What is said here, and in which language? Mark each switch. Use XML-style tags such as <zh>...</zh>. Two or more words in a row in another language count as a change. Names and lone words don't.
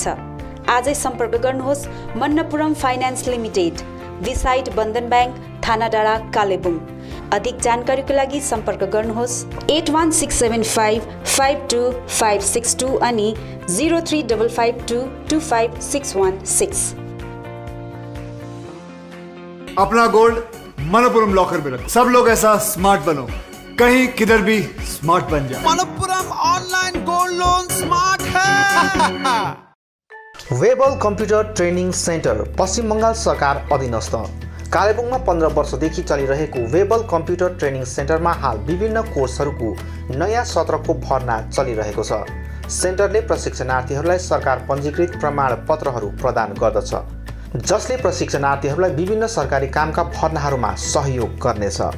<ne>आजै सम्पर्क गर्नुहोस् मन्नपुरम फाइनान्स लिमिटेड, बिसाइड बन्धन ब्याङ्क, थाना डाँडा, कालेबुङ। अधिक जानकारीको लागि सम्पर्क गर्नुहोस् 8165525562 अनि 0355225616।</ne> <hi>अपना गोल्ड मनपुरम लॉकर में रखो। सब लोग ऐसा स्मार्ट बनो, कहीं किधर भी स्मार्ट बन जाए। मनपुरम</hi> <en>online gold loan</en> <hi>स्मार्ट है।</hi> <ne>वेबल कम्प्युटर ट्रेनिङ सेन्टर पश्चिम बङ्गाल सरकार अधीनस्थ कालेबुङमा 15 वर्षदेखि चलिरहेको वेबल कम्प्युटर ट्रेनिङ सेन्टरमा हाल विभिन्न कोर्सहरूको नयाँ सत्रको भर्ना चलिरहेको छ। सेन्टरले प्रशिक्षणार्थीहरूलाई सरकार पञ्जीकृत प्रमाणपत्रहरू प्रदान गर्दछ, जसले प्रशिक्षणार्थीहरूलाई विभिन्न सरकारी कामका भर्नाहरूमा सहयोग गर्नेछ।</ne>